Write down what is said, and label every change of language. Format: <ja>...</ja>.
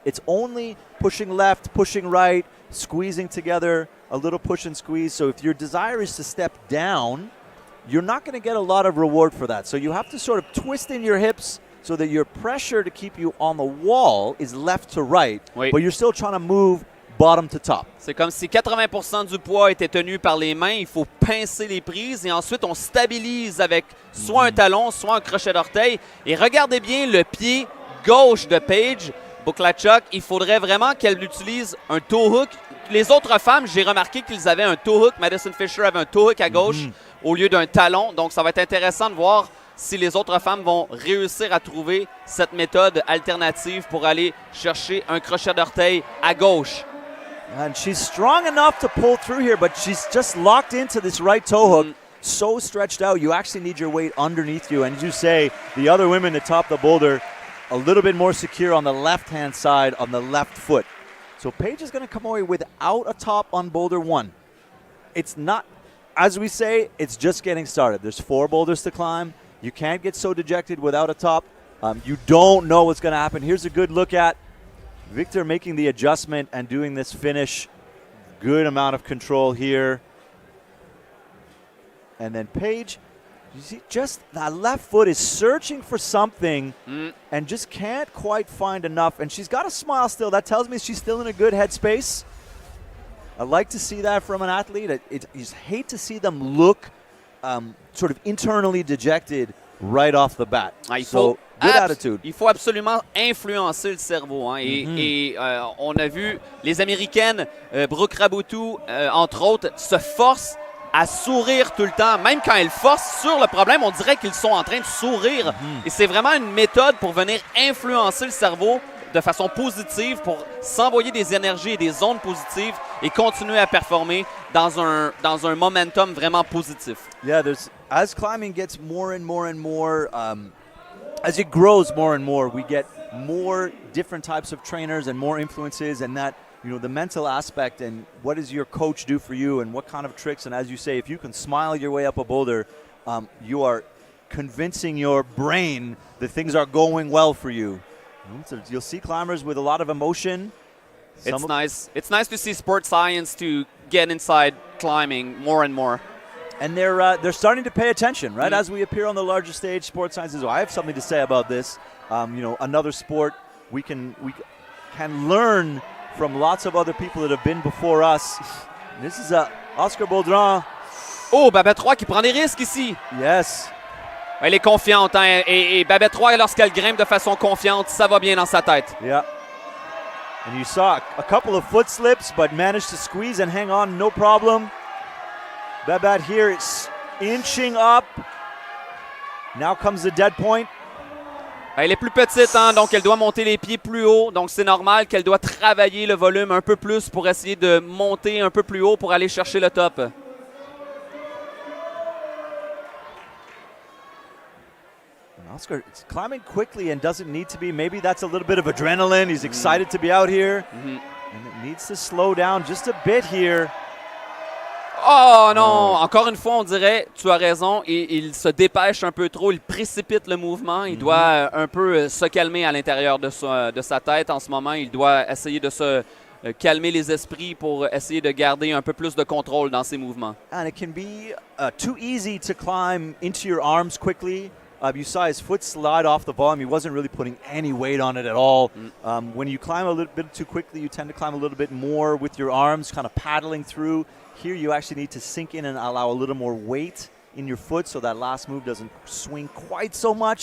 <en>It's only pushing left, pushing right, squeezing together, a little push and squeeze. So if your desire is to step down, you're not going to get a lot of reward for that. So you have to sort of twist in your hips so that your pressure to keep you on the wall is left to right, but you're still trying to move bottom to top.</en> <fr>C'est comme si 80% du poids était tenu par les mains. Il faut pincer les prises et ensuite on stabilise avec soit un talon, soit un crochet d'orteil. Et regardez bien le pied gauche de Paige Buklachuk. Il faudrait vraiment qu'elle utilise un toe hook. Les autres femmes, j'ai remarqué qu'ils avaient un toe hook. Madison Fisher avait un toe hook à gauche au lieu d'un talon. Donc ça va être intéressant de voir si les autres femmes vont réussir à trouver cette méthode alternative pour aller chercher un crochet d'orteil à gauche.</fr> <en>And she's strong enough to pull through here, but she's just locked into this right toe hook, so stretched out. You actually need your weight underneath you. And as you say, the other women that top the boulder, a little bit more secure on the left-hand side, on the left foot. So Paige is going to come away without a top on boulder 1. It's not, as we say, it's just getting started. There's 4 boulders to climb. You can't get so dejected without a top. You don't know what's going to happen. Here's a good look at Victor making the adjustment and doing this finish. Good amount of control here. And then Paige, you see, just that left foot is searching for something and just can't quite find enough. And she's got a smile still. That tells me she's still in a good headspace. I like to see that from an athlete. You just hate to see them look sort of internally dejected right off the bat. So, good attitude.</en> <fr>Il faut absolument influencer le cerveau. Hein, et on a vu les Américaines, Brooke Raboutou, entre autres, se forcent à sourire tout le temps. Même quand elles forcent sur le problème, on dirait qu'ils sont en train de sourire. Et c'est vraiment une méthode pour venir influencer le cerveau de façon positive, pour s'envoyer des énergies et des ondes positives et continuer à performer dans un momentum vraiment positif.</fr> <en>Yeah, as climbing gets more and more and more, as it grows more and more, we get more different types of trainers and more influences, and that, you know, the mental aspect and what does your coach do for you and what kind of tricks. And as you say, if you can smile your way up a boulder, you are convincing your brain that things are going well for you. So you'll see climbers with a lot of emotion. It's nice. It's nice to see sports science to get inside climbing more and more. And they're starting to pay attention, right? As we appear on the larger stage, sports science is. I have something to say about this. You know, another sport we can learn from lots of other people that have been before us. This is Oscar Baudran.</en> <fr>Oh, Babette 3 qui prend des risques ici.</fr> <en>Yes.</en> <fr>Elle est confiante, hein? Et Babette 3, lorsqu'elle grimpe de façon confiante, ça va bien dans sa tête. Yeah.</fr> <en>And you saw a couple of foot slips, but managed to squeeze and hang on, no problem. Babette here is inching up. Now comes the dead point. Elle est plus petite, hein, donc elle doit monter les pieds plus haut. Donc c'est normal qu'elle doit travailler le volume un peu plus pour essayer de monter un peu plus haut pour aller chercher le top. Oscar is climbing quickly and doesn't need to be. Maybe that's a little bit of adrenaline. He's excited to be out here. And it needs to slow down just a bit here.</en> <fr>Oh non! Encore une fois, on dirait, tu as raison, il se dépêche un peu trop, il précipite le mouvement. Il doit un peu se calmer à l'intérieur de sa tête en ce moment. Il doit essayer de se calmer les esprits pour essayer de garder un peu plus de contrôle dans ses mouvements.</fr> <en>And it can be too easy to climb into your arms quickly. you saw his foot slide off the volume. He wasn't really putting any weight on it at all. When you climb a little bit too quickly, you tend to climb a little bit more with your arms, kind of paddling through. Here you actually need to sink in and allow a little more weight in your foot so that last move doesn't swing quite so much.</en>